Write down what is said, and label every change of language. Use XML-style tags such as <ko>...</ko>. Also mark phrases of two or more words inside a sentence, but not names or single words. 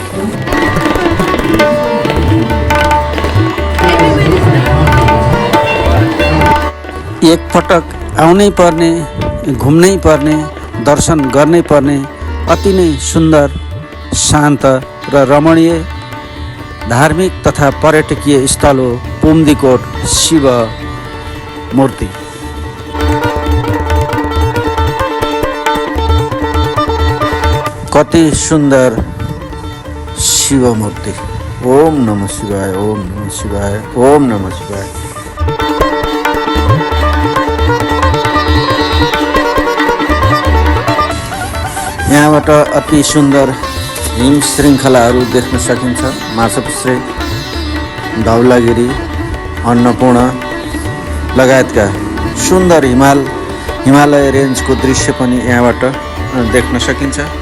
<ne>एक पटक आउनै पर्ने, घुम्नै पर्ने, दर्शन गर्नै पर्ने अति नै सुन्दर, शान्त र रमणीय धार्मिक तथा पर्यटकीय स्थल हो पुम्दीकोट शिव मूर्ति। कति सुन्दर शिव मूर्ति।</ne> <sa>ओम नमः शिवाय, ओम नमः शिवाय, ओम नमः शिवाय।</sa> <ne>यहाँबाट अति सुन्दर हिम श्रृङ्खलाहरू देख्न सकिन्छ। माछापुच्छ्रे, धौलागिरी, अन्नपूर्ण लगायतका सुन्दर हिमालय रेन्जको दृश्य पनि यहाँबाट देख्न सकिन्छ।</ne>